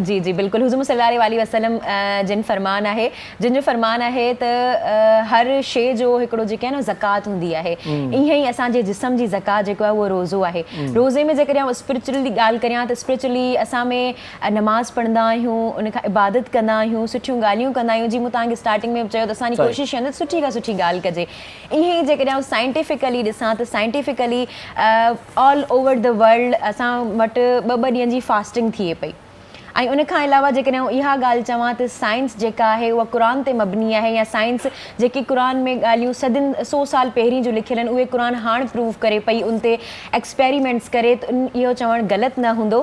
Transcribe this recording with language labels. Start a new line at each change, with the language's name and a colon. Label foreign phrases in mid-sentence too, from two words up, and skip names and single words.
Sindhi: जी जी बिल्कुलु, हुज़ूर
Arabic: صلى الله عليه وسلم
Sindhi: जिन जो फरमान आहे त हर शइ जो हिकिड़ो जेके आहे न ज़कात हूंदी आहे, ईअं ई असांजे जिस्म जी ज़कात जेको आहे उहो रोज़ो आहे। रोज़े में जेकॾहिं स्पिरिचुअली ॻाल्हि करियां त स्पिरिचुअली असां में नमाज़ पढ़ंदा आहियूं, उन खां इबादत कंदा आहियूं, सुठियूं ॻाल्हियूं कंदा आहियूं। जीअं मूं तव्हांखे स्टार्टिंग में चयो त असांजी कोशिशि आहे न सुठी खां सुठी ॻाल्हि कजे। ईअं ई जेकॾहिं साइंटिफिकली ॾिसां त साइंटिफिकली
English: all over the world
Sindhi: असां वटि 2 ॾींहंनि जी फास्टिंग थिए पई। ऐं उन खां अलावा जेकॾहिं इहा ॻाल्हि चवां त साइंस जेका आहे उहा क़ुर ते मबनी आहे, या साइंस जेकी क़ुर में ॻाल्हियूं 100 साल पहिरीं जो लिखियल आहिनि उहे क़ुर हाणे प्रूव करे पई, उन ते एक्सपेरिमेंट्स करे, त इहो चवणु ग़लति न हूंदो।